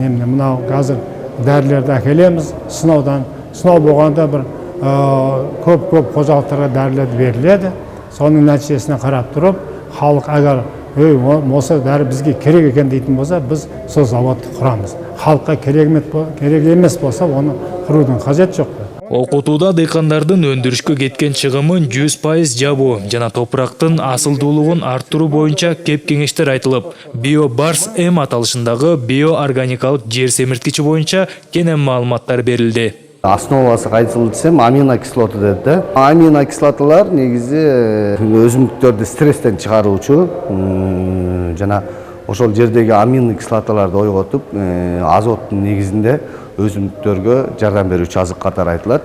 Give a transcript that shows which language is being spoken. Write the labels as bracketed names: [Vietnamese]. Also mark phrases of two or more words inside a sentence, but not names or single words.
[Kazakh] Енді мынау қазір дәрілерді әкелеміз, сынау болғанда бір көп қожалықтарға дәрілер беріледі. Соның нәтижесіне қарап тұрып, халық әгер осы дәрі бізге керек екен дейтін болса, біз сол заводты құрамыз. Халыққа керек емес болса, оны құрудың қажет жоқ. [Kyrgyz] Окутууда дыйкандардын өндүрүшкө кеткен чыгымын 100% жабуу жана топурактын асылдуулугун арттыруу боюнча кеп кеңештер айтылып, BioBars М аталышындагы биоорганикалык жер семирткичи боюнча кенен маалыматтар берилди. Основасы кайсыл десем, аминокислота деди да. Аминокислоталар негизи өсүмдүктөрдү стресстен чыгаруучу жана ошол жердеги аминокислоталарды ойготуп, азоттун негизинде өсүмдүктөргө жардам берүүчү азык катары айтылат.